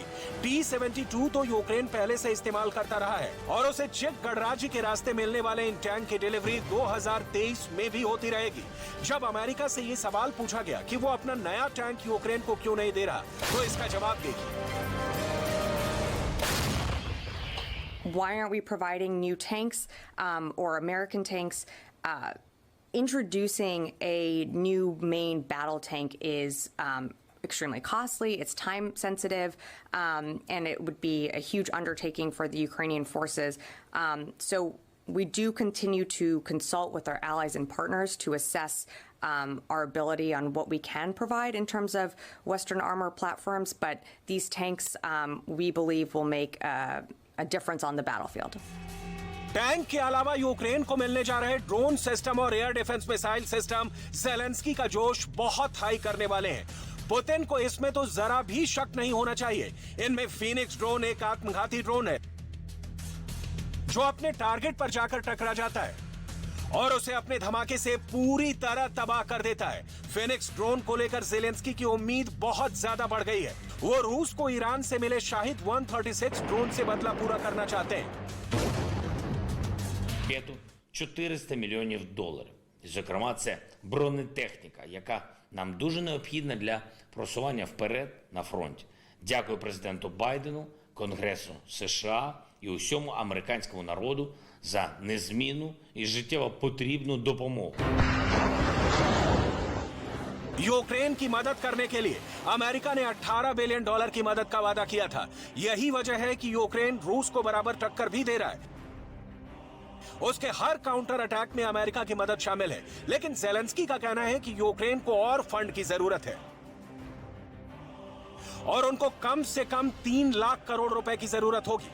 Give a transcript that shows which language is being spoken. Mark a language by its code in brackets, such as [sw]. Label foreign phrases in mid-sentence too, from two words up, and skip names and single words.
[hi] T-72 तो यूक्रेन पहले से इस्तेमाल करता रहा है और उसे चेक गणराज्य के रास्ते मिलने वाले इन टैंक की डिलीवरी 2023 में भी होती रहेगी। जब अमेरिका से ये सवाल पूछा गया कि वो अपना नया टैंक यूक्रेन को क्यों नहीं दे रहा, तो इसका जवाब देखिए। [en] Why aren't we providing new tanks or American tanks? Introducing a new main battle tank is extremely costly, it's time sensitive, and it would be a huge undertaking for the Ukrainian forces. So we do continue to consult with our allies and partners to assess our ability on what we can provide in terms of Western armor platforms, but these tanks we believe will make a difference on the battlefield. [hi] टैंक के अलावा यूक्रेन को मिलने जा रहे [en] drone system [hi] और [en] air defense missile system [hi] ज़ेलेंस्की का जोश बहुत हाई करने वाले हैं। पुतिन को इसमें तो जरा भी शक नहीं होना चाहिए। इनमें फीनिक्स ड्रोन एक आत्मघाती ड्रोन है जो अपने टारगेट पर जाकर टकरा जाता है और उसे अपने धमाके से पूरी तरह तबाह कर देता है। फीनिक्स ड्रोन को लेकर ज़ेलेंस्की की उम्मीद बहुत ज्यादा बढ़ गई है। वो रूस को ईरान से मिले शाहिद 136 ड्रोन से बदला पूरा करना चाहते हैं। [uk] 400 мільйонів доларів. І, зокрема, це бронетехніка, яка нам дуже необхідна для просування вперед на фронті. Дякую президенту Байдену, Конгресу США і усьому американському народу за незмінну і життєво потрібну допомогу. [hi] यूक्रेन की मदद करने के लिए अमेरिका ने $18 बिलियन की मदद का वादा किया था। यही वजह है कि यूक्रेन रूस को बराबर टक्कर भी दे रहा है। उसके हर [en] counter attack [hi] में अमेरिका की मदद शामिल है, लेकिन ज़ेलेंस्की का कहना है कि यूक्रेन को और फंड की जरूरत है और उनको कम से कम 3 लाख करोड़ रुपए की जरूरत होगी।